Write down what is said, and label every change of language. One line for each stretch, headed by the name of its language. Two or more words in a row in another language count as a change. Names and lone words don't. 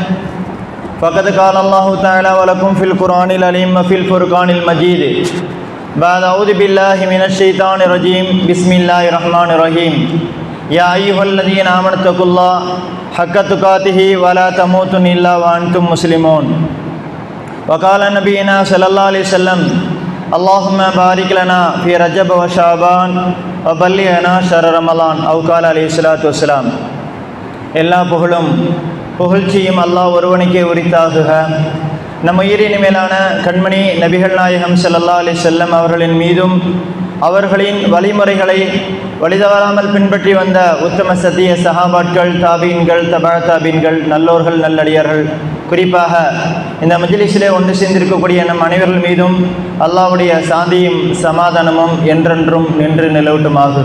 Arabic: فقد قال الله تعالى ولكم في القرآن العليم وفي الفرقان المجيد بعد أعوذ بالله من الشيطان الرجيم بسم الله الرحمن الرحيم يا أيها الذين آمنوا اتقوا الله حق تقاته ولا تموتن إلا وأنتم مسلمون. وقال نبينا صلى الله عليه وسلم اللهم بارك لنا في رجب وشعبان وبلغنا شهر رمضان أو قال عليه الصلاة والسلام.
Tamil: எல்லா புகழ்ச்சியும் அல்லாஹ் ஒருவனுக்கே உரித்தாகுக. நம் உயிரின் மேலான கண்மணி நபிகள் நாயகம்
Arabic: صلى الله عليه وسلم
Tamil: அவர்களின் மீதும் அவர்களின் வழிமுறைகளை வழிதவறாமல் பின்பற்றி வந்த உத்தம சத்திய சஹாபாட்கள், தாபீன்கள், தபா தாபீன்கள், நல்லோர்கள், நல்லடியார்கள், குறிப்பாக இந்த மஜ்லிஸிலே ஒன்று சேர்ந்திருக்கக்கூடிய நம் அனைவர்கள் மீதும் அல்லாஹ்வுடைய சாந்தியும் சமாதானமும் என்றென்றும் நின்று நிலவட்டுமாகுக.